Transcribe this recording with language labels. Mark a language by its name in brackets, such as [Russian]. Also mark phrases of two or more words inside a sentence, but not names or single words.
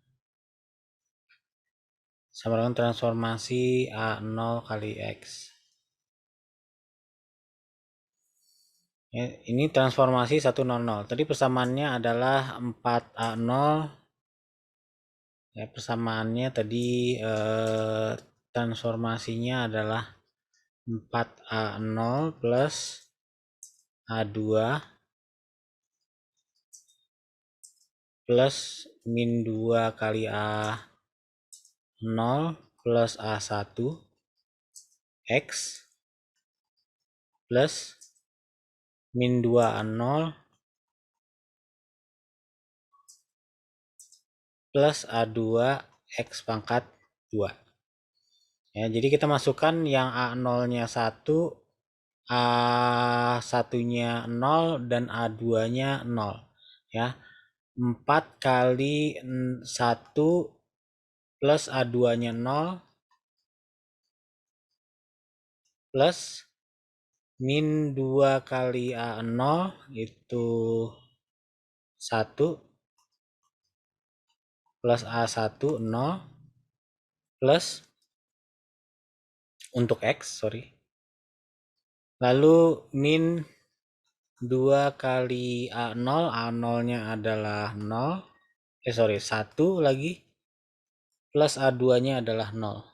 [Indonesian] Sama dengan transformasi A0 kali X. Ya, ini transformasi 100. Tadi persamaannya adalah 4A0. Ya, persamaannya tadi transformasinya adalah 4A0 plus A2 plus min 2 kali A0 plus A1 X plus min 2 A0 plus A2 X pangkat 2. Ya, jadi kita masukkan yang A0-nya 1, A1-nya 0 dan A2-nya 0 ya. 4 kali 1 plus A2-nya 0 plus min 2 kali A0 itu 1 plus A1 0 plus untuk X, sorry. Lalu min 2 kali A0, A0-nya adalah 0. 1 lagi. Plus A2-nya adalah 0.